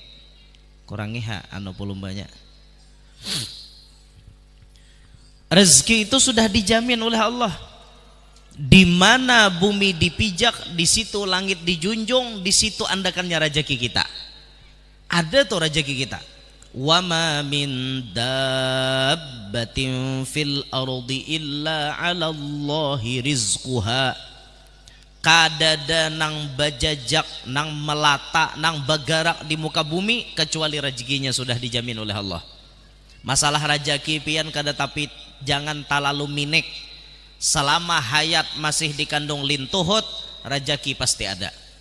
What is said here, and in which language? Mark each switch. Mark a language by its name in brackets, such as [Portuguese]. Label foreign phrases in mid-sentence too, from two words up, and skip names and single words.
[Banjar] Kurangi anu pulung banyak. Rezeki itu sudah dijamin oleh Allah. Di mana bumi dipijak, di situ langit dijunjung, di situ andakannya rezeki kita. Ada tuh rezeki kita. [Arabic] وما من دابة في الأرض إلا على الله رزقها. [Banjar] Kadada nang bajajak, nang melata, nang bagarak di muka bumi kecuali rezekinya sudah dijamin oleh Allah. Masalah rezeki pian kada tapi jangan talalu minik. Selama hayat masih dikandung lintuhut, rezeki pasti ada.